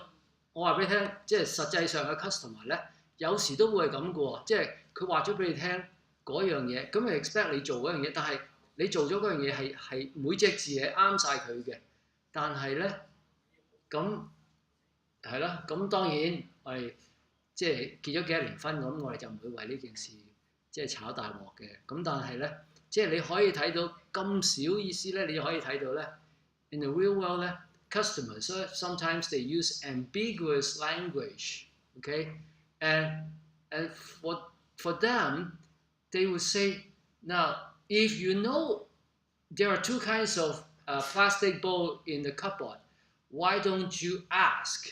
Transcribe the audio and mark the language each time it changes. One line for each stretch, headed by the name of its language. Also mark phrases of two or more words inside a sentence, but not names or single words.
Cantonese: 我話俾你聽，即係實際上嘅 customer 咧，有時都會係咁嘅喎，即係佢話咗俾你聽嗰樣嘢，咁佢 expect 你做嗰樣嘢，但係你做咗嗰樣嘢係每隻字係啱晒佢嘅，但係咧咁係啦，咁當然我哋即係結咗幾多年婚，咁我哋就唔會為呢件事即係炒大鑊嘅。咁但係咧，即係你可以睇到咁少意思咧，你就可以睇到咧
English: ，in the real world 咧 ，customers sometimes they use ambiguous language, okay, and for them they would say now if you know there are two kinds of plastic bowl in the cupboard, why don't you ask?